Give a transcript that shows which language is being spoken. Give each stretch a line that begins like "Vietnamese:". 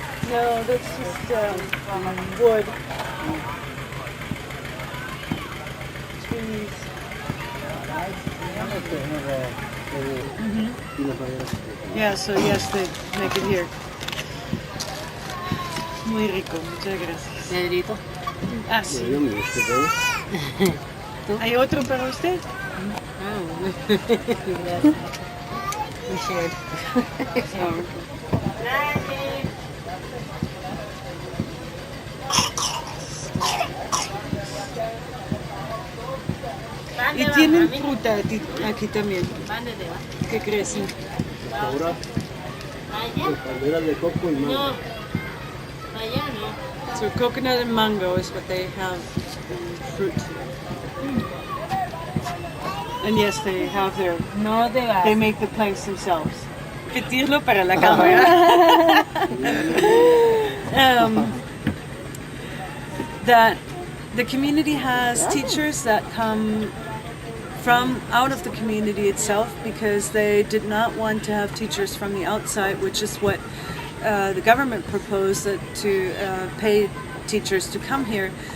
English: No, that's just wood. Trees. Yeah, so yes, they make it here.
Spanish: Muy rico, muchas gracias. Pedrito. Ah, sí. ¿Hay otro para usted? Gracias.
English: We shared.
Spanish: Y tienen fruta aquí también, que crecen. Palmeras de coco y mango. No, allá no.
English: So coconut and mango is what they have fruit. And yes, they have their.
Spanish: No te vas.
English: They make the planks themselves.
Spanish: Repetirlo para la cámara.
English: That the community has teachers that come from out of the community itself because they did not want to have teachers from the outside, which is what the government proposed, that to pay teachers to come here.